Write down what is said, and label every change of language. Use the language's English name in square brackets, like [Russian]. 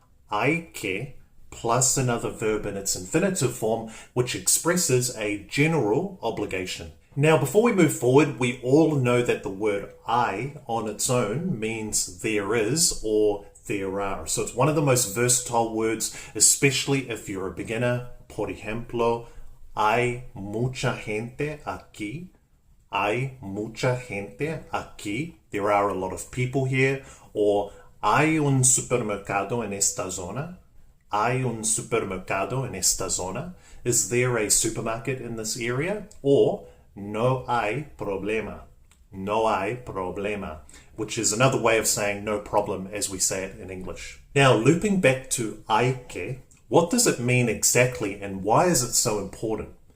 [English] Hay que plus another verb in its infinitive form, which expresses a general obligation. Now, before we move forward, we all know that the word I on its own means there is or there are. So it's one of the most versatile words, especially if you're a beginner. [Spanish] Por ejemplo, hay mucha gente aquí. Hay mucha gente aquí. [English] There are a lot of people here. [Spanish] Or hay un supermercado en esta zona. Hay un supermercado en esta zona. [English] Is there a supermarket in this area? Or [Spanish] no hay problema. No hay problema, [English] which is another way of saying no problem as we say it in English. Now, looping back to hay que, what does it mean exactly and why is it so important?